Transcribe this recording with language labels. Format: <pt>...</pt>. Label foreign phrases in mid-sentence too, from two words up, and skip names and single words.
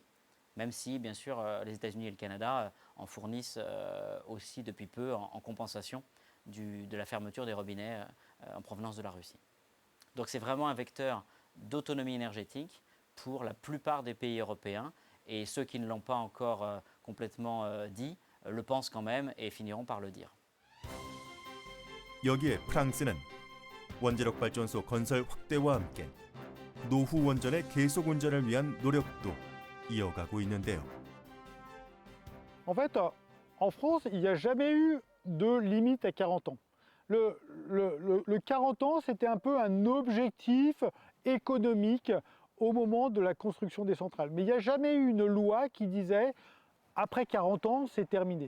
<fr>Même si, bien sûr, les États-Unis et le Canada en fournissent aussi depuis peu en compensation de la fermeture des robinets en provenance de la Russie. Donc c'est vraiment un vecteur d'autonomie énergétique pour la plupart des pays européens, et ceux qui ne l'ont pas encore complètement dit le pensent quand même et finiront par le dire.</fr> <ko>여기에 프랑스는 원자력 발전소 건설 확대와 함께 노후 원전의 계속 운전을 위한 노력도 이어가고 있는데요.</ko> <fr>En fait, en France, il n'y a jamais eu de limite à 40 ans. Le 40 ans, c'était un peu un objectif économique au moment de la construction des centrales. Mais il n'y a jamais eu une loi qui disait après 40 ans, c'est terminé.</fr>